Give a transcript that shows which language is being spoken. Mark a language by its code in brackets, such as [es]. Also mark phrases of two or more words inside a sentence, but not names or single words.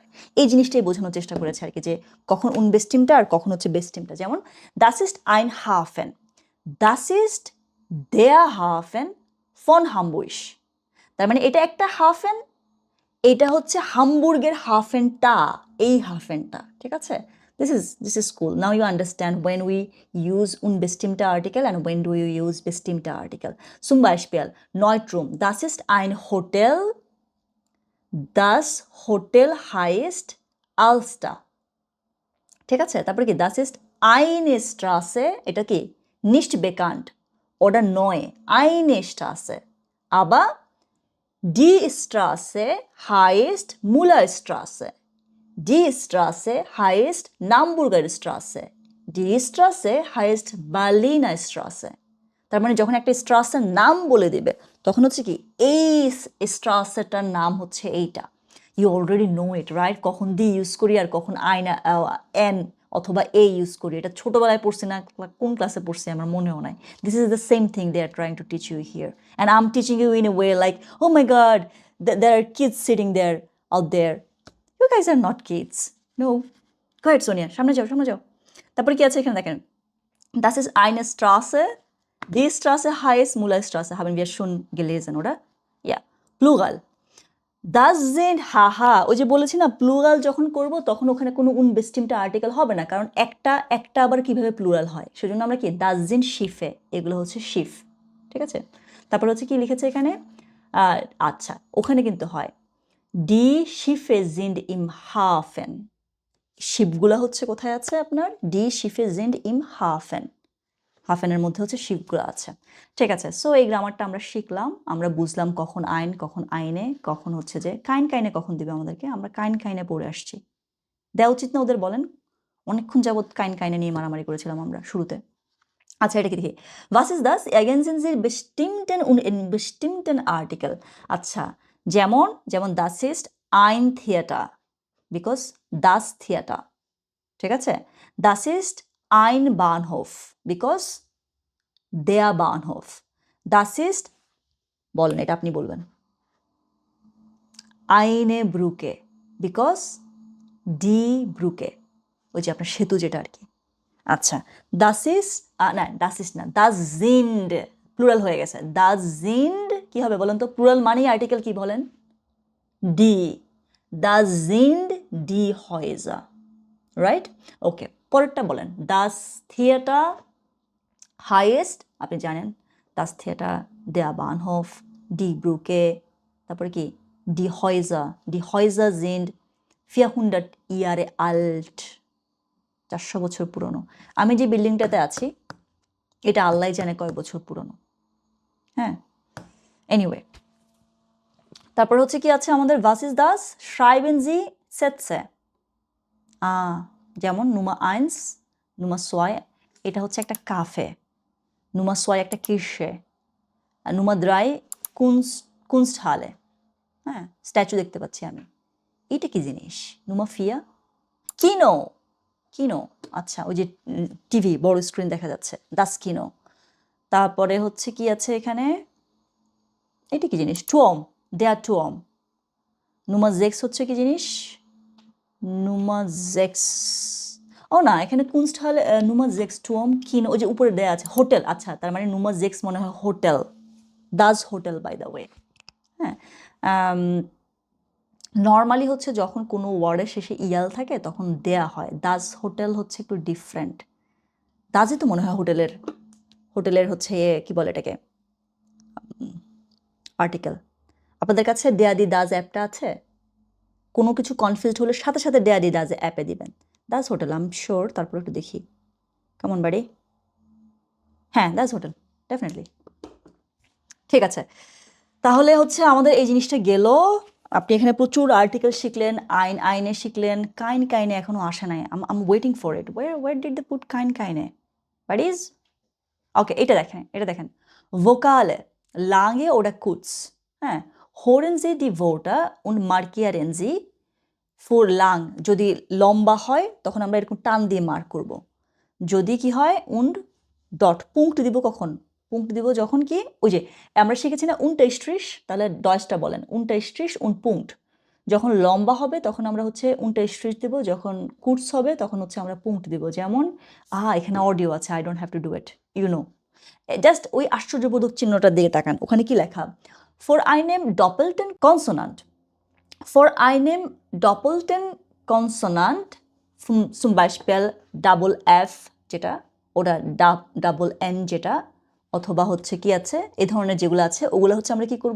[bn] এই জিনিসটাই বোঝানোর চেষ্টা করেছে আর কি, যে কখন বেস্টিমটা আর কখন হচ্ছে বেস্টিমটা। [de] যেমন das ist ein Hafen, das ist der Hafen von Hamburg. [bn] তার মানে এটা একটা হাফেন, এটা হচ্ছে হামবুর্গের হাফেনটা, এই হাফেনটা, ঠিক আছে। [en] This is cool. Now you understand when we use [de] unbestimmte Artikel [en] and when do you use [de] bestimmte Artikel. Zum Beispiel Neutrum. Das ist ein Hotel. Das Hotel heißt Alster. [bn] ঠিক আছে। তারপরে কি, [de] das ist eine Straße, [bn] এটা কি [de] nicht bekannt oder neu, eine Straße. Aber die Straße heißt Mullerstraße. Die Straße heißt Naumburger Straße. Die Straße heißt Berliner Straße. [bn] তার মানে যখন একটা স্ট্রাসের নাম বলে দিবে তখন হচ্ছে কি, এই স্ট্রাসেটার নাম হচ্ছে এইটা। [en] You already know it, right? [bn] কখন দি ইউজ করি আর কখন আইনা এন অথবা এ ইউজ করি, এটা ছোটবেলায় পড়ছি না, কোন ক্লাসে পড়ছি আমার মনেও নাই। [en] This is the same thing they are trying to teach you here and I am teaching you in a way like, oh my God, there are kids sitting there out there. You guys are not kids. No. Go ahead, Sonia. [bn] সামনে যাও। তারপরে কি আছে এখানে দেখেন, [de] das ist eine Straße, die Straße heißt Mullerstraße, haben wir schon gelesen, oder? Ja. Plural. Das sind, [bn] হাহা, ওই যে বলেছি না, প্লুরাল যখন করব তখন ওখানে কোনো [de] unbestimmte Artikel [bn] হবে না, কারণ একটা আবার কিভাবে প্লুরাল হয়, সেজন্য আমরা কি [de] das sind Schiffe, [bn] এগুলো হচ্ছে শিফ, ঠিক আছে। তারপর হচ্ছে কি লিখেছে এখানে, আচ্ছা ওখানে কিন্তু হয় [de] Die Schiffe sind im Hafen. [bn] শিপগুলা হচ্ছে কোথায় আছে আপনার, [de] Die Schiffe sind im Hafen. [bn] হাফেনের মধ্যে হচ্ছে শিপগুলো আছে, ঠিক আছে। সো এই গ্রামারটা আমরা শিখলাম, আমরা বুঝলাম কখন আইন, কখন আইনে, কখন হচ্ছে যে কাইনে কখন দিবে আমাদেরকে, আমরা কাইনে পড়ে আসছি। দেওয়া উচিত না ওদের, বলেন? অনেকক্ষণ যাবৎ কাইনে নিয়ে মারামারি করেছিলাম আমরা শুরুতে। আচ্ছা এটা কি দেখি, [de] was ist das? Ergänzen Sie bestimmten und unbestimmten Artikel. [bn] আচ্ছা, যেমন [de] das ist ein Theater, because das Theater, [bn] ঠিক আছে। [de] das ist ein Bahnhof, because der Bahnhof. das ist, [bn] বলেন এটা আপনি বলবেন, [de] eine Brücke, because die Brücke, [bn] ওই যে আপনার সেতু যেটা আর কি। আচ্ছা, [de] das ist [bn] না, [de] das sind [bn] প্লুরাল হয়ে গেছে, [de] das sind [bn] কি হবে বলেন তো, প্লুরাল মানেই আর্টিকেল কি বলেন, [de] die, das sind die Häuser, [bn] রাইট? ওকে, পরেরটা বলেন, [de] das Theater heißt, [bn] আপনি জানেন, [de] das Theater, der Bahnhof, die Brücke, [bn] তারপরে কি, [de] die Häuser sind 400 Jahre alt, [bn] 400 বছর পুরনো। আমি যে বিল্ডিংটাতে আছি এটা আল্লাহ জানে কয় বছর পুরনো, হ্যাঁ। এনিওয়ে, তারপর হচ্ছে কি আছে আমাদের, [de] was ist das? Schreiben Sie Sätze. [bn] যেমন [de] Nummer 1, Nummer 2, [bn] এটা হচ্ছে একটা কাফে, Nummer 2 একটা কিসে, [de] Nummer 3 Kunsthalle, [bn] হ্যাঁ, স্ট্যাচু দেখতে পাচ্ছি আমি, এটা কি জিনিস, Nummer 4 কিনো, আচ্ছা ওই যে টিভি বড় স্ক্রিন দেখা যাচ্ছে, [de] das Kino. [bn] তারপরে হচ্ছে কি আছে এখানে, এটা কি জিনিস, [de] Turm, der Turm. [bn] Nummer 6 হচ্ছে কি জিনিস, Nummer 6, ও না, এখানে Kunsthalle, [de] Nummer 6 Turm, Kino, [bn] ওই যে উপরে দেয়া আছে হোটেল, আচ্ছা তার মানে Nummer 6 মনে হয় হোটেল, [de] das Hotel [en] by the way, [bn] হ্যাঁ। নর্মালি হচ্ছে যখন কোনো ওয়ার্ডের শেষে ইয়াল থাকে তখন দেয়া হয়, [de] das Hotel [bn] হচ্ছে একটু ডিফারেন্ট, দাজই তো মনে হয় হোটেলের হচ্ছে কি বলে এটাকে, আর্টিকেল। আপনাদের কাছে দেয়া দি দাজ অ্যাপটা আছে? কোনো কিছু কনফিউজড হলে সাথে সাথে দেয়া দি দাজ অ্যাপে দিবেন। [de] das Hotel, [en] I am sure. [bn] তারপর একটু দেখি। কেমন বাড়ি? হ্যাঁ, [de] das Hotel, [bn] ডেফিনেটলি। ঠিক আছে, তাহলে হচ্ছে আমাদের এই জিনিসটা গেল। আপনি এখানে প্রচুর আর্টিকেল শিখলেন, আইনে শিখলেন, কাইনে এখনো আসে নাই। [en] I'm waiting for it. Where did they put keine? What is? [bn] ওকে, এটা দেখেন। ভোকালে, [de] lange oder kurz? হ্যাঁ, hören Sie die Wörter und markieren Sie für lang। [bn] যদি লম্বা হয় তখন আমরা এরকম টান দিয়ে মার্ক করব। যদি কি হয় und ডট, পুঙ্ক্ট দিব কখন? পুঙ্ক্ট দিব যখন কি ওই যে আমরা শিখেছি না unterstrich, তাহলে ডয়সটা বলেন [de] unterstrich und Punkt। [bn] যখন লম্বা হবে তখন আমরা হচ্ছে unterstrich দিব, যখন কুর্স হবে তখন হচ্ছে আমরা পুঙ্ক্ট দিব। যেমন এখানে অডিও আছে, [en] I don't have to do it, you know. [bn] জাস্ট ওই আশ্চর্যবোধক চিহ্নটার দিকে তাকান, ওখানে কি লেখা? [de] vor einem doppelten Konsonant, vor einem doppelten Konsonant zum Beispiel [bn] ডাবল এফ যেটা, ওটা ডাবল এন যেটা, অথবা হচ্ছে কি আছে এই ধরনের যেগুলো আছে ওগুলো হচ্ছে আমরা কি করব?